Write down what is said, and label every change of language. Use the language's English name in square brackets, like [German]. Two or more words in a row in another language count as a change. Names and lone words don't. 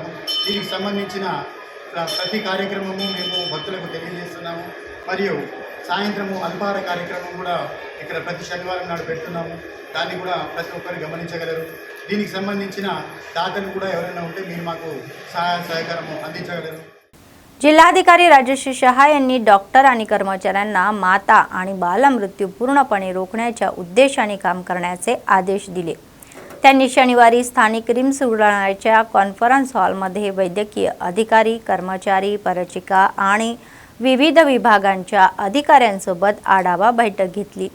[Telugu] దీనికి సంబంధించిన ప్రతి కార్యక్రమము మేము భక్తులకు తెలియజేస్తున్నాము. మరియు సాయంత్రము అల్పాహార కార్యక్రమం కూడా ఇక్కడ ప్రతి శనివారం నాడు పెడుతున్నాము. దాన్ని కూడా ప్రతి ఒక్కరు గమనించగలరు. దీనికి సంబంధించిన దాతలు కూడా ఎవరైనా ఉంటే మీరు మాకు సహాయ సహకారము అందించగలరు. [Marathi] जिल्हाधिकारी राजश्री शहा यांनी डॉक्टर आणि कर्मचाऱ्यांना माता आणि बालमृत्यू पूर्णपणे रोखण्याच्या उद्देशाने काम करण्याचे आदेश दिले। त्यांनी शनिवारी स्थानिक रिम्स रुग्णालयाच्या कॉन्फरन्स हॉलमध्ये वैद्यकीय अधिकारी, कर्मचारी, परिचारिका आणि विविध विभागांच्या अधिकाऱ्यांसोबत आढावा बैठक घेतली।